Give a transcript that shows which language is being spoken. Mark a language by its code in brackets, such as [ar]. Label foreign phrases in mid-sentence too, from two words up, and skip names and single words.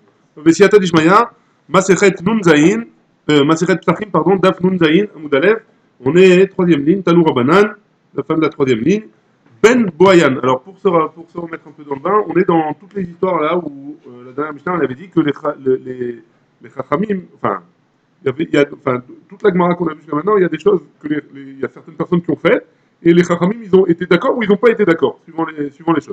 [he] בסייעתא דשמיא, מסכת נון זיין, מסכת פסחים, pardon, דף נון זיין, עמוד אלף. [fr] On est troisième ligne, [he] תנו רבנן, [fr] la fin de la troisième ligne. Ben Boyan. Alors pour se remettre un peu dans le bain, on est dans toutes les histoires là où la dernière Mishnah elle avait dit que les Chachamim, enfin, enfin, toute la Gemara qu'on a vue jusqu'à maintenant, il y a des choses il y a certaines personnes qui ont fait, et les Chachamim ils ont été d'accord ou ils n'ont pas été d'accord, suivant les choses.